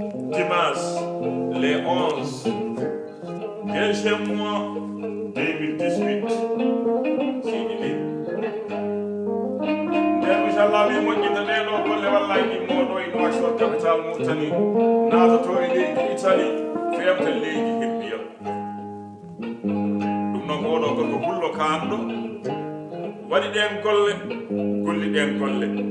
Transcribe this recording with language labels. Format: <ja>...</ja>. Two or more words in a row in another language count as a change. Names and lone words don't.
<fr>Dimanche, les onze, quinze mois deux mille dix-huit. Sidi Ly.</fr> <ff>Nden, inchallah, mi moƴƴita ɗe ɗo golle, wallahi, ɗi moɗo e Nouakchott,</ff> <fr>capital Mauritanie,</fr> <ff>naatoto e leydi Italie, femta leydi Libya. Ɗum noon, oɗo gorko pullo kanɗo, waɗi ɗen golle, golli ɗen golle.</ff>